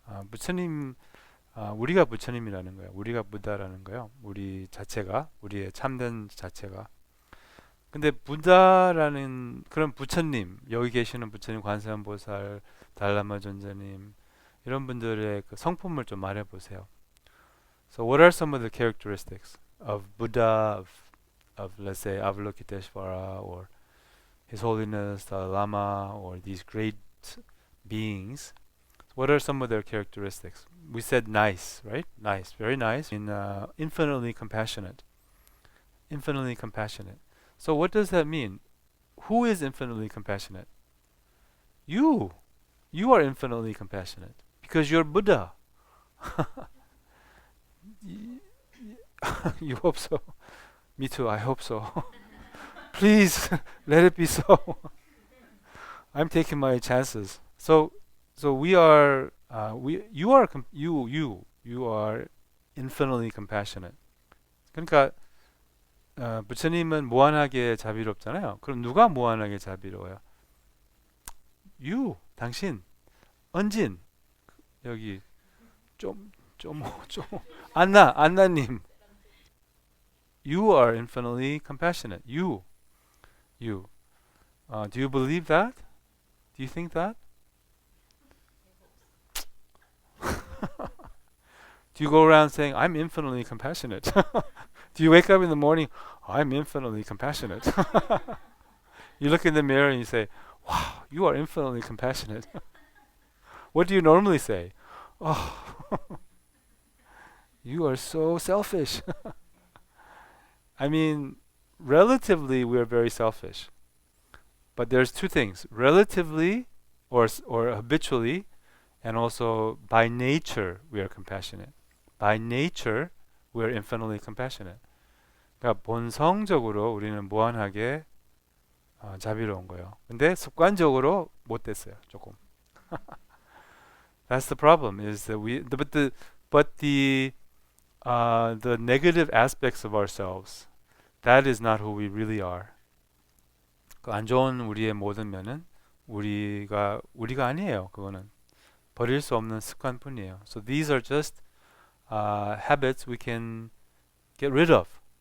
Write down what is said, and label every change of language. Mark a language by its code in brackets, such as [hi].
[ko] 부처님, 우리가 부처님이라는 거예요. 우리가 부다라는 거예요. 우리 자체가, 우리의 참된 자체가. 근데 부다라는 그런 부처님, 여기 계시는 부처님, 관세음보살, 달라마 존자님, 이런 분들의 그 성품을 좀 말해보세요. [en] So what are some of the characteristics of Buddha, of let's say Avalokiteshvara or His Holiness Dalai Lama or these great beings? What are some of their characteristics? We said nice, right? Nice, very nice. Infinitely compassionate. Infinitely compassionate. So what does that mean? Who is infinitely compassionate? You. You are infinitely compassionate because you're Buddha. You hope so. Me too, I hope so. Please let it be so. I'm taking my chances. So we are you are infinitely compassionate. [ko] 그러니까 부처님은 무한하게 자비롭잖아요. 그럼 누가 무한하게 자비로워요? [en] You, [ko] 당신, 언진, 여기 좀 안나님. [en] You are infinitely compassionate. You. Do you believe that? Do you think that? Do you go around saying, I'm infinitely compassionate? Do you wake up in the morning, I'm infinitely compassionate? You look in the mirror and you say, wow, you are infinitely compassionate. What do you normally say? Oh, you are so selfish. I mean, relatively, we are very selfish. But there's two things: relatively, or habitually, and also by nature, we are compassionate. By nature, we are infinitely compassionate. [ko] 그러니까 본성적으로 우리는 무한하게 자비로운 거예요. 근데 습관적으로 못 됐어요, 조금. [en] That's the problem. Is that the negative aspects of ourselves, that is not who we really are. [ko] 그 안 좋은 우리의 모든 면은 우리가 아니에요. 그거는 버릴 수 없는 습관뿐이에요. [en] So these are just habits we can get rid of.